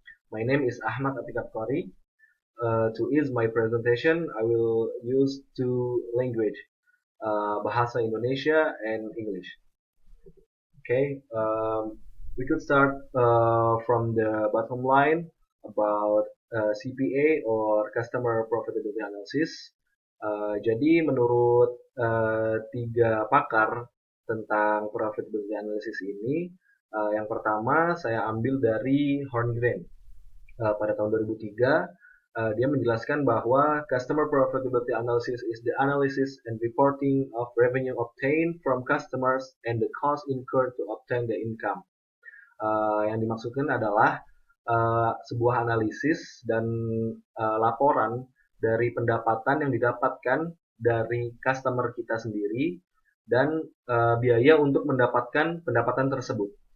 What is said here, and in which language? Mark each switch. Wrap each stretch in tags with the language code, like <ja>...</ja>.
<en>My name is Ahmad Atiqat Qari. To ease my presentation, I will use two language, Bahasa Indonesia and English. Okay, we could start from the bottom line about CPA or Customer Profitability Analysis.</en> <id>Jadi menurut tiga pakar tentang profitability analysis ini, yang pertama saya ambil dari Horngren pada tahun 2003. Dia menjelaskan bahwa</id> <en>customer profitability analysis is the analysis and reporting of revenue obtained from customers and the cost incurred to obtain the income.</en> <id>Yang dimaksudkan adalah sebuah analisis dan laporan dari pendapatan yang didapatkan dari customer kita sendiri dan biaya untuk mendapatkan pendapatan tersebut.</id>